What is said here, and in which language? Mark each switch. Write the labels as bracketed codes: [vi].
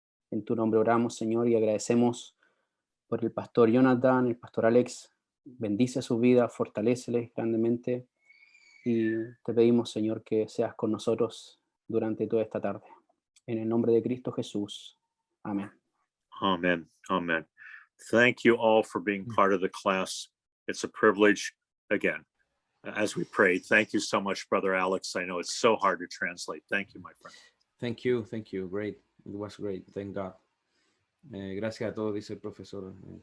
[es] En tu nombre oramos, Señor, y agradecemos por el pastor Jonathan, el pastor Alex. Bendice su vida, fortaléceles grandemente. Y te pedimos, Señor, que seas con nosotros durante toda esta tarde. En el nombre de Cristo Jesús. Amén. [en] Amen. Amen. Thank you all for being part of the class. It's a privilege. Again, as we prayed, thank you so much, Brother Alex. I know it's so hard to translate. Thank you, my friend. Thank you. Great. It was great. Thank God. [es] Gracias a todos, dice el profesor.